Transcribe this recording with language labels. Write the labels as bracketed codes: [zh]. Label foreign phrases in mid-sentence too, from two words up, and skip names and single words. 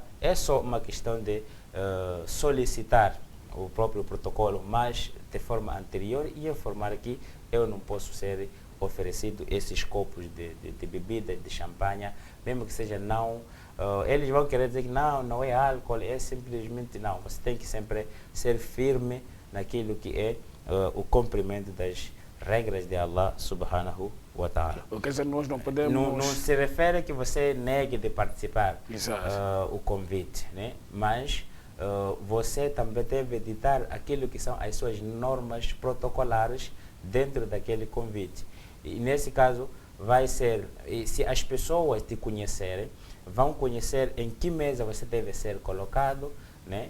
[pt] É só uma questão de solicitar o próprio protocolo, mas de forma anterior, e informar que eu não posso ser oferecido esses copos de bebida, de champanhe, mesmo que seja não. Eles vão querer dizer que não é álcool, é simplesmente não. Você tem que sempre ser firme naquilo que é o cumprimento das regras de Allah [ar] سبحانه وتعالى. [pt] Quer dizer, nós não podemos... Não se refere que você negue de participar o convite, né? Mas você também deve editar aquilo que são as suas normas protocolares dentro daquele convite. E nesse caso, vai ser, se as pessoas te conhecerem, vão conhecer em que mesa você deve ser colocado, né?